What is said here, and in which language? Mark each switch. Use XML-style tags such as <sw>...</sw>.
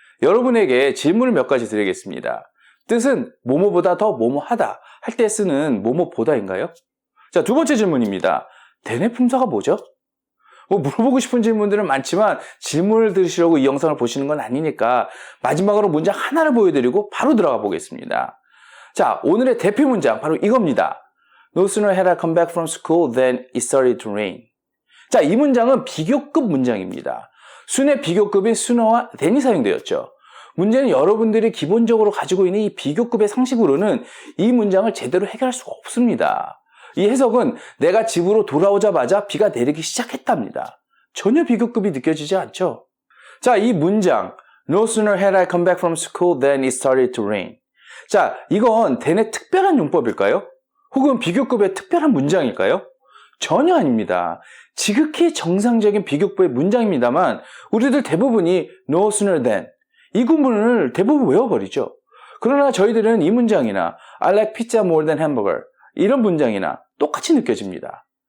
<ko>여러분에게 질문을 몇 가지 드리겠습니다. 뜻은 뭐뭐보다 더 뭐뭐하다 할 때 쓰는 뭐뭐보다인가요? 자, 두 번째 질문입니다. then의 품사가 뭐죠? 물어보고 싶은 질문들은 많지만 질문을 들으시려고 이 영상을 보시는 건 아니니까 마지막으로 문장 하나를 보여드리고 바로 들어가 보겠습니다. 자, 오늘의 대표 문장 바로 이겁니다.</ko> <en>No sooner had I come back from school than it started to rain.</en> <ko>자, 이 문장은 비교급 문장입니다. 순의 비교급인 sooner와 then이 사용되었죠. 문제는 여러분들이 기본적으로 가지고 있는 이 비교급의 상식으로는 이 문장을 제대로 해결할 수가 없습니다. 이 해석은 내가 집으로 돌아오자마자 비가 내리기 시작했답니다. 전혀 비교급이 느껴지지 않죠? 자, 이 문장</ko> <en>No sooner had I come back from school than it started to rain.</en> <ko>자, 이건 then의 특별한 용법일까요? 혹은 비교급의 특별한 문장일까요? 전혀 아닙니다. 지극히 정상적인 비교급의 문장입니다만 우리들 대부분이 No sooner than 이 구문을 대부분 외워버리죠. 그러나 저희들은 이 문장이나</ko> <en>I like pizza more than hamburger</en> <ko>이런 문장이나 똑같이 느껴집니다.</ko>